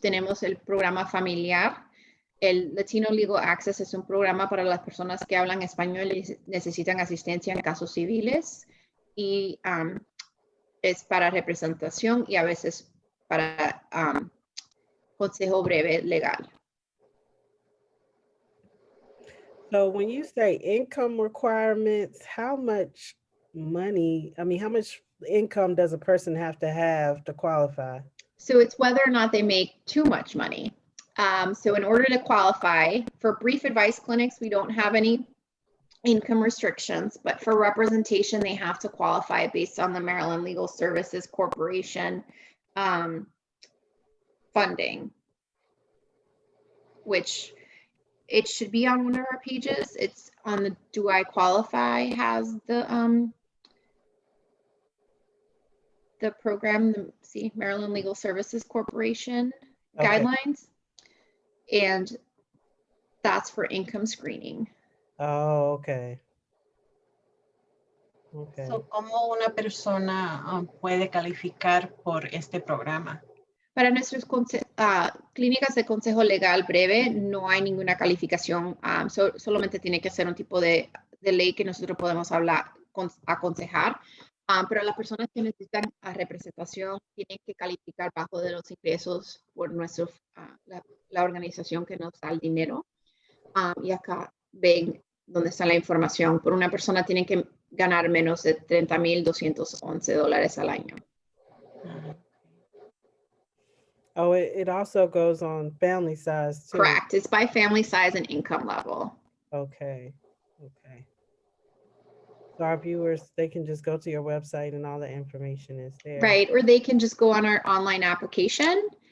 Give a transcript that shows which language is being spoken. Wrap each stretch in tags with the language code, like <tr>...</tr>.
<es>Tenemos el programa familiar. El Latino Legal Access es un programa para las personas que hablan español y necesitan asistencia en casos civiles. Y es para representación y a veces para consejo breve legal.</es> <en>So when you say income requirements, how much money, how much income does a person have to qualify? So it's whether or not they make too much money. So in order to qualify for brief advice clinics, we don't have any income restrictions, but for representation, they have to qualify based on the Maryland Legal Services Corporation funding, which it should be on one of our pages. It's on the Do I Qualify has the program, see, Maryland Legal Services Corporation guidelines, and that's for income screening. Oh, okay. Okay.</en> <es>So, ¿cómo una persona puede calificar por este programa? Para nuestras clínicas de consejo legal breve no hay ninguna calificación, solamente tiene que ser un tipo de ley que nosotros podemos aconsejar. Pero las personas que necesitan representación tienen que calificar bajo de los ingresos por la organización que nos da el dinero. Y acá ven dónde está la información. Por una persona tienen que ganar menos de $30,211 al año.</es> <en>Oh, it also goes on family size too. Correct. It's by family size and income level. Okay. Okay. So our viewers, they can just go to your website and all the information is there. Right. Or they can just go on our online application</en>